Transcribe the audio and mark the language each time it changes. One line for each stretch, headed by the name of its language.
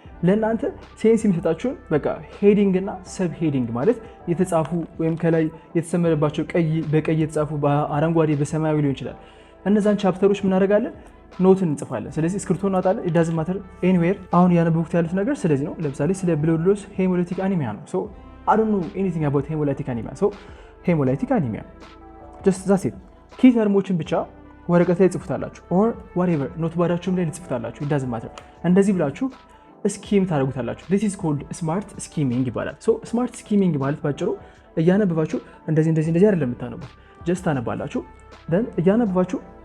Amharic: ለእናንተ ሴንስ የሚሰጣችሁን በቃ ሄዲንግ እና ሰብ ሄዲንግ ማለት የተጻፉ ወይም ከላይ የተሰመረባቸው በቀይ የተጻፉ በአረንጓዴ በሰማያዊ ሊሆን ይችላል። እነዛን ቻፕተሮች ምናደርጋለን ኖትን እንጽፋለን። ስለዚህ እስክሪብቶ እናወጣለን።
English: ኢት ዳዝንት ማተር ኤኒዌር።
Amharic: አሁን ያነበብኩት ያሉት ነገር ስለዚህ ነው። ለምሳሌ ስለ ብለድ ሎስ ሄሞላይቲክ አኒሚያ ነው። ሶ
English: I don't know anything about hemolytic anemia. So hemolytic anemia just that's it.
Amharic: ኪ ተርሞችን ብቻ ወረቀት ላይ ጽፉታላችሁ
English: or whatever
Amharic: ኖት ባዳችሁም ላይ ጽፉታላችሁ።
English: it doesn't matter።
Amharic: እንደዚህ ብላችሁ ስኪም ታደርጉታላችሁ።
English: this is called smart skimming
Amharic: ይባላል። so smart skimming ማለት ባጭሩ እያነበባችሁ እንደዚህ አይደለም የምታነቡት። just ታነባላችሁ then እያነበባችሁ